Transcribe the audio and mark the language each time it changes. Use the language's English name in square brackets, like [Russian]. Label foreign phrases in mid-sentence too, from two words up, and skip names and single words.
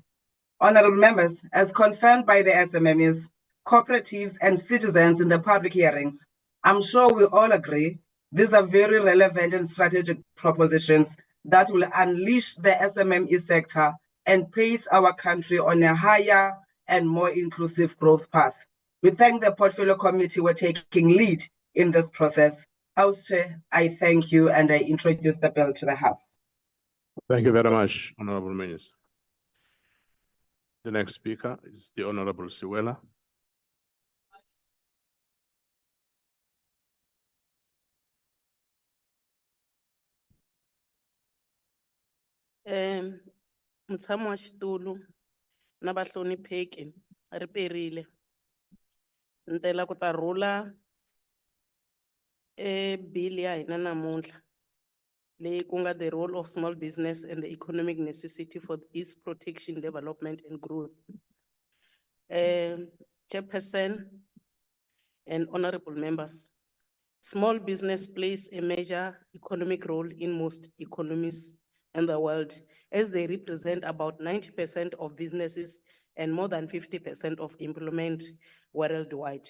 [English] Honorable members, as confirmed by the SMMEs, cooperatives and citizens in the public hearings, I'm sure we all agree these are very relevant and strategic propositions that will unleash the SMME sector and place our country on a higher and more inclusive growth path. We thank the Portfolio Committee for taking lead in this process. House Chair, I thank you and I introduce the bill to the House. Thank you very much, Honorable Minister. The next speaker is the Honorable Siwela. [Tsonga] Mutshami wa xitulu na vahlonipheki ri perile. Ni tela ku ta rhula bill ya hina namuntlha leyi ku nga [English] the role of small business and the economic necessity for its protection, development and growth. Chairperson and honorable members, small business plays a major economic role in most economies in the world, as they represent about 90% of businesses and more than 50% of employment worldwide.